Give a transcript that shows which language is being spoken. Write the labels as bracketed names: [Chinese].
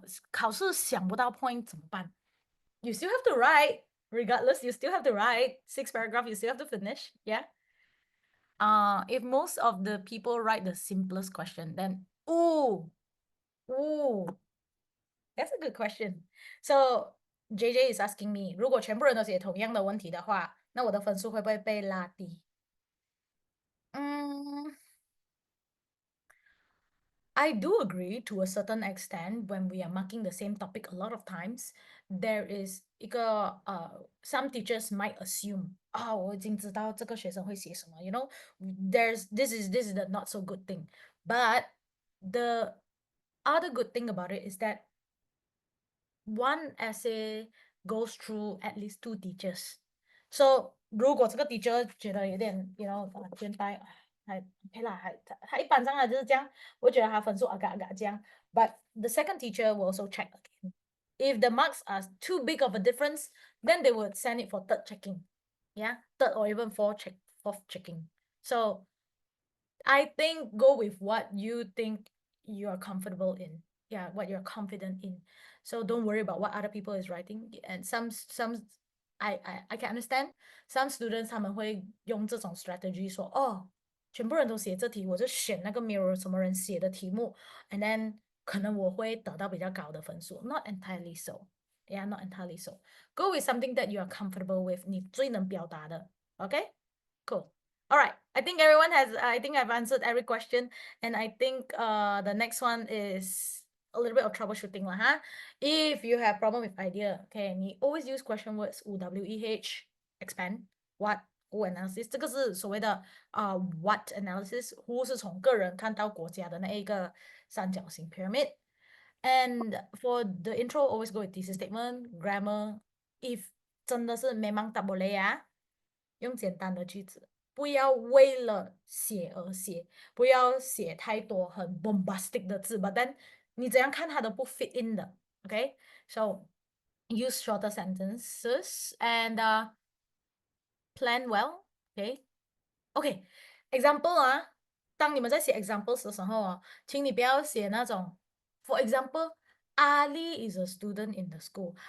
[Chinese] 考试想不到 point 怎么办? [English] You still have to write. Regardless, you still have to write 6 paragraphs. You still have to finish. Yeah. If most of the people write the simplest question, then that's a good question. So JJ is asking me, [Chinese] 如果全部人都写同样的问题的话，那我的分数会不会被拉低？ [English] I do agree to a certain extent when we are marking the same topic a lot of times, there is [Chinese] 一个 [English] some teachers might assume [Chinese] 我已经知道这个学生会写什么 [English] you know this is the not so good thing, but the other good thing about it is that one essay goes through at least 2 teachers. [Chinese] So 如果这个 teacher 觉得有点 [English] you know [Chinese] 倦怠，还 OK 啦，他一般上来就是这样，我觉得他分数agak这样。 [English] But the second teacher will also check again. If the marks are too big of a difference, then they would send it for third checking. Yeah, third or even fourth checking. So I think go with what you think you are comfortable in. Yeah, what you're confident in. So don't worry about what other people is writing. And some I can understand some students [Chinese] 他们会用这种 [English] strategy [Chinese] 说全部人都写这题，我就选那个没有什么人写的题目 [English] and then [Chinese] 可能我会得到比较高的分数 [English] Not entirely so. Yeah, not entirely so. Go with something that you are comfortable with. [Chinese] 你最能表达的 Okay? [English] Cool. All right. I think I've answered every question. And I think the next one is a little bit of troubleshooting lah, huh? If you have problem with idea, okay, [Chinese] 你 [English] always use question words WEH, expand, what, who analysis. [Chinese] 这个是所谓的what analysis. Who 是从个人看到国家的那一个三角形 [English] pyramid. And for the intro, always go with thesis statement, grammar. If [Chinese] 真的是 [Malay] memang tak boleh [Chinese] 用简单的句子不要为了写而写，不要写太多很 bombastic 的字吧，但你怎样看它都不 [English] fit in [Chinese] 的，OK？ [English] So use shorter sentences and plan well, okay? [Chinese] OK, example 啊，当你们在写 examples 的时候啊，请你不要写那种 [English] for example, Ali is a student in the school.